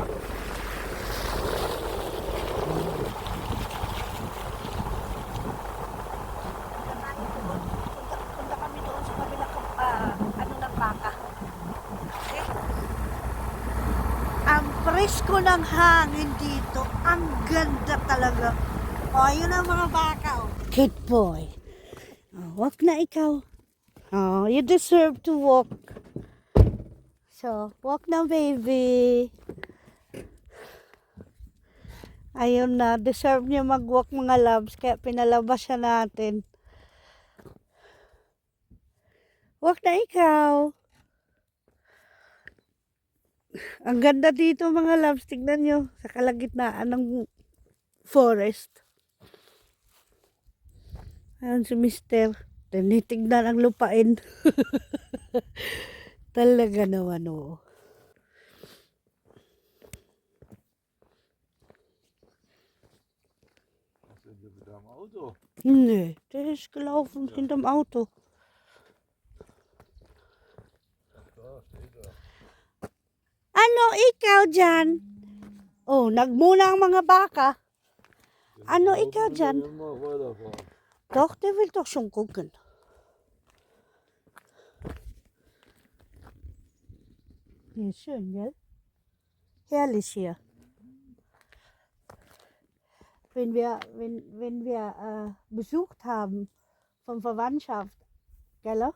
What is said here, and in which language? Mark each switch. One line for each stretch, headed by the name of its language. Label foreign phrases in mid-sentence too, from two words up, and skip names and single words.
Filipino: Punta kami doon sa kabilang ng baka. Okay? Ang presko ng hangin dito. Ang ganda talaga. Oh, yun ang mga baka, oh.
English: Good boy.
Filipino: Oh, walk na ikaw.
English: Oh, you deserve to walk. So, walk na, baby.
Filipino: Ayun na, deserve niya mag-walk, mga loves, kaya pinalabas siya natin. Walk na ikaw. Ang ganda dito, mga loves. Tignan nyo, sa kalagitnaan ng forest. Ayun si Mister. Tinitignan ang lupain. Talaga naman, oo.
German: Nee, der ist gelaufen hinterm Auto.
Filipino: Ano ikaw dyan? Oh, nagmuna ang mga baka. Ano ikaw dyan?
German: Doch, der will doch schon gucken. Hier ist schön, gell? Herrlich hier. Wenn wir besucht haben von Verwandtschaft, gell?